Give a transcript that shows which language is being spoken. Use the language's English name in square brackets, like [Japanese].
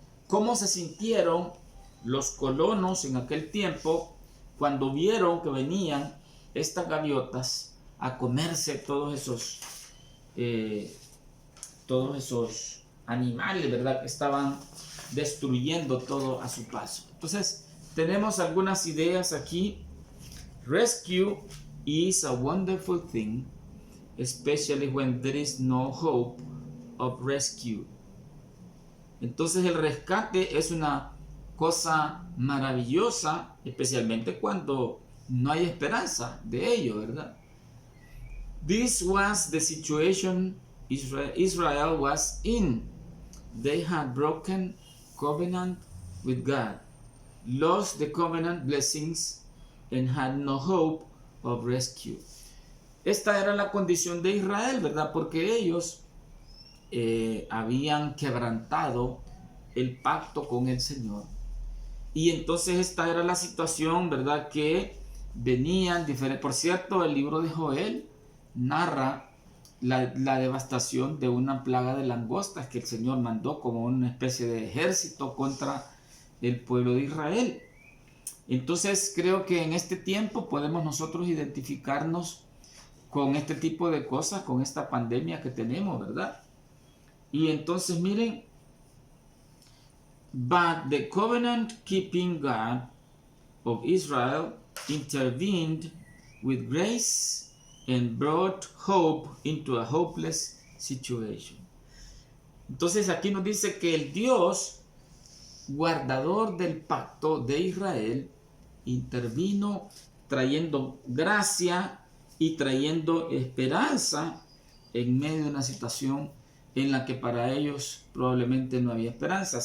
[Spanish] ¿Cómo se sintieron los colonos en aquel tiempo cuando vieron que venían estas gaviotas a comerse todos esos animales, ¿verdad? Que estaban destruyendo todo a su paso? Entonces, tenemos algunas ideas aquí. [English] Rescue is a wonderful thing, especially when there is no hope of rescue. [Spanish] Entonces, el rescate es una cosa maravillosa, especialmente cuando no hay esperanza de ello, ¿verdad? [English] This was the situation Israel was in. They had broken covenant with God, lost the covenant blessings, and had no hope of rescue. [Spanish] Esta era la condición de Israel, ¿verdad? Porque ellos habían quebrantado el pacto con el Señor. Y entonces esta era la situación, ¿verdad? Que venían diferentes. Por cierto, el libro de Joel narra la devastación de una plaga de langostas que el Señor mandó como una especie de ejército contra el pueblo de Israel. Entonces creo que en este tiempo podemos nosotros identificarnos con este tipo de cosas, con esta pandemia que tenemos, ¿verdad? Y entonces miren, [English] but the covenant keeping God of Israel intervened with grace and brought hope into a hopeless situation. [Spanish] Entonces aquí nos dice que el Dios guardador del pacto de Israel intervino trayendo gracia y trayendo esperanza en medio de una situación en la que para ellos probablemente no había esperanza.